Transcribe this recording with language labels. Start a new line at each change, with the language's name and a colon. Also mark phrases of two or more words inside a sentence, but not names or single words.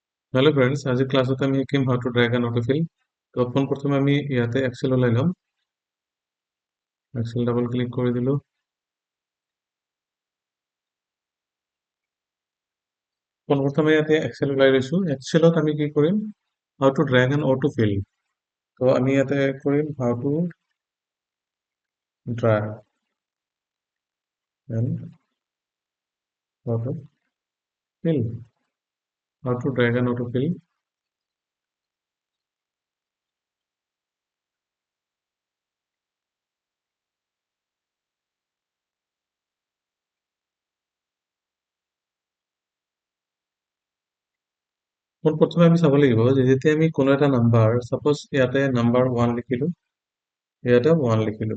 English: hello friends,
Assamese: আজি ক্লাছত আমি শিকিম
English: how to drag and autofill.
Assamese: তো প্রথমে আমি ইয়াতে এক্সেল ওলাই লম।
Bangla: এক্সেল ডাবল ক্লিক করে দিলো।
Assamese: প্রথমে ইয়াতে এক্সেল ওলাই লৈছো। এক্সেলত আমি কি কৰিম,
English: how to drag and autofill.
Assamese: তো আমি ইয়াতে কৰিম
English: how to drag and autofill. how to drag and autofill.
Assamese: প্ৰথমে আমি চাব লাগিব যে যেতিয়া আমি কোনো এটা নাম্বাৰ, সাপোজ ইয়াতে নাম্বাৰ 1 লিখিলো, ইয়াতে 1 লিখিলো।